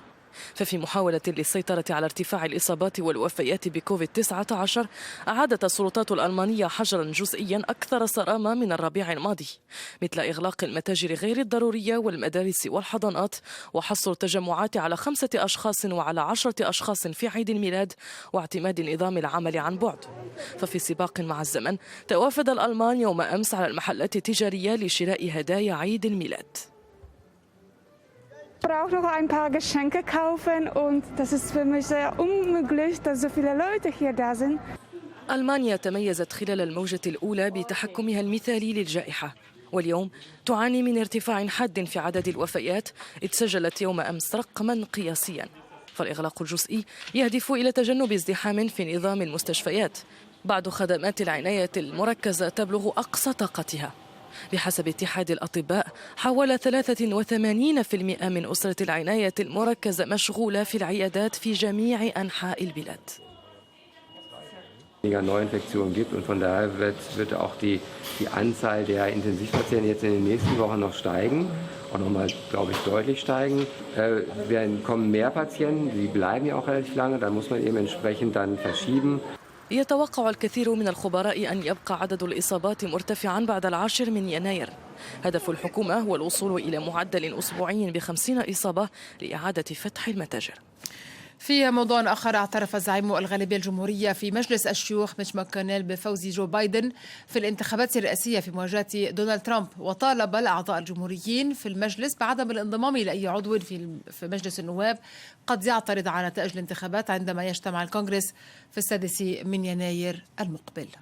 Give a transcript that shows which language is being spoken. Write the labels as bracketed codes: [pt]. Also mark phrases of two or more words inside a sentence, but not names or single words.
[ar] ففي محاولة للسيطرة على ارتفاع الإصابات والوفيات بكوفيد-19 أعادت السلطات الألمانية حجرا جزئيا أكثر صرامة من الربيع الماضي، مثل إغلاق المتاجر غير الضرورية والمدارس والحضانات، وحصر التجمعات على 5 أشخاص وعلى 10 أشخاص في عيد الميلاد، واعتماد نظام العمل عن بعد. ففي سباق مع الزمن توافد الألمان يوم أمس على المحلات التجارية لشراء هدايا عيد الميلاد. [de] Ich brauche noch ein paar Geschenke kaufen und das ist für mich sehr unmöglich, dass so viele Leute hier da sind. [ar] ألمانيا تميزت خلال الموجة الأولى بتحكمها المثالي للجائحة، واليوم تعاني من ارتفاع حاد في عدد الوفيات، إذ سجلت يوم أمس رقما قياسيا. فالإغلاق الجزئي يهدف إلى تجنب ازدحام في نظام المستشفيات بعد خدمات العناية المركزة تبلغ أقصى طاقتها. بحسب اتحاد الأطباء حوالي 83% من أسرة العناية المركزة مشغولة في العيادات في جميع أنحاء البلاد. [de] Neuinfektionen gibt und von daher wird auch die Anzahl der Intensivpatienten jetzt in den nächsten Wochen noch steigen, auch nochmal, glaube ich, deutlich steigen. Kommen mehr Patienten, die bleiben ja auch relativ lange, dann muss man eben entsprechend dann verschieben. [ar] يتوقع الكثير من الخبراء أن يبقى عدد الإصابات مرتفعا بعد 10 من يناير. هدف الحكومة هو الوصول إلى معدل أسبوعي ب50 إصابة لإعادة فتح المتاجر. في موضوع آخر، اعترف زعيم الغالبية الجمهورية في مجلس الشيوخ ميتش ماكونيل بفوز جو بايدن في الانتخابات الرئاسية في مواجهة دونالد ترامب، وطالب الأعضاء الجمهوريين في المجلس بعدم الانضمام لأي عضو في مجلس النواب قد يعترض على نتائج الانتخابات عندما يجتمع الكونغرس في 6 من يناير المقبل.